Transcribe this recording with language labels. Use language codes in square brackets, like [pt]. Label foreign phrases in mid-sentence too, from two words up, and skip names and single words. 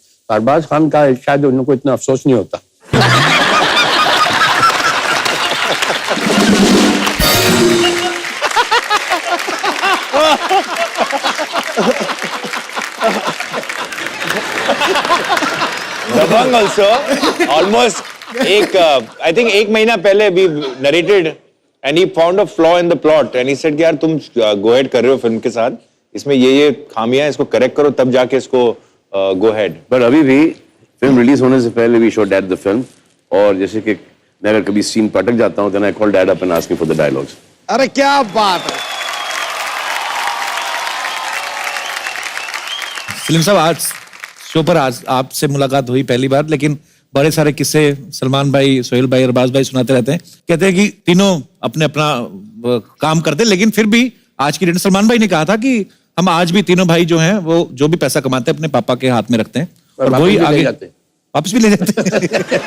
[hi] अरबाज खान का शायद उनको इतना अफसोस नहीं होता। [en] दबंग also almost I think [hi] एक महीना पहले [en] we narrated and he found a flaw in the plot and he said [hi] कि यार तुम [en] go ahead [hi] कर रहे हो फिल्म के साथ, इसमें ये खामियां हैं, इसको करेक्ट करो तब जाके इसको [en] go ahead। [hi] पर अभी भी फिल्म रिलीज होने से पहले [en] we showed dad the film, [hi] और जैसे कि मैं अगर कभी सीन पर अटक जाता हूँ [en] then I call dad up and ask him for the dialogues। [hi] अरे क्या बात है। सलीम साहब, आज शो पर आज आपसे मुलाकात हुई पहली बार, लेकिन बड़े सारे किस्से सलमान भाई, सोहेल भाई, अरबाज भाई सुनाते रहते हैं। कहते हैं कि तीनों अपने अपना काम करते हैं, लेकिन फिर भी आज की डेट सलमान भाई ने कहा था कि हम आज भी तीनों भाई जो हैं वो जो भी पैसा कमाते हैं अपने पापा के हाथ में रखते हैं और वही आगे वापस भी ले जाते हैं।